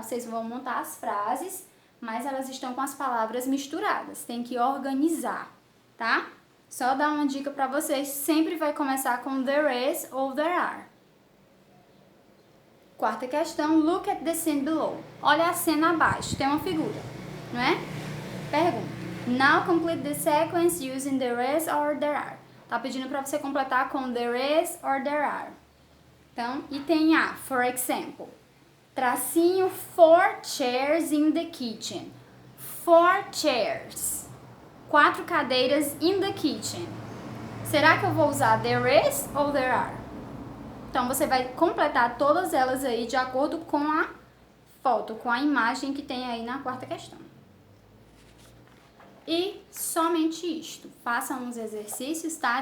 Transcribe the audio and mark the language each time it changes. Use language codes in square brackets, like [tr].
[pt] Vocês vão montar as frases, mas elas estão com as palavras misturadas. Tem que organizar, tá? Só dar uma dica para vocês, sempre vai começar com [en] there is [pt] ou [en] there are. [pt] Quarta questão, [en] look at the scene below. [pt] Olha a cena abaixo, tem uma figura, não é? Pergunta. [en] Now complete the sequence using there is or there are. [pt] Tá pedindo para você completar com [en] there is or there are. [pt] Então, item A, [en] for example. [pt] Tracinho [en] 4 chairs in the kitchen. 4 chairs. [pt] 4 cadeiras [en] in the kitchen. [pt] Será que eu vou usar [en] there is [pt] ou [en] there are? [pt] Então, você vai completar todas elas aí de acordo com a foto, com a imagem que tem aí na quarta questão. E somente isto. Façam uns exercícios, tá?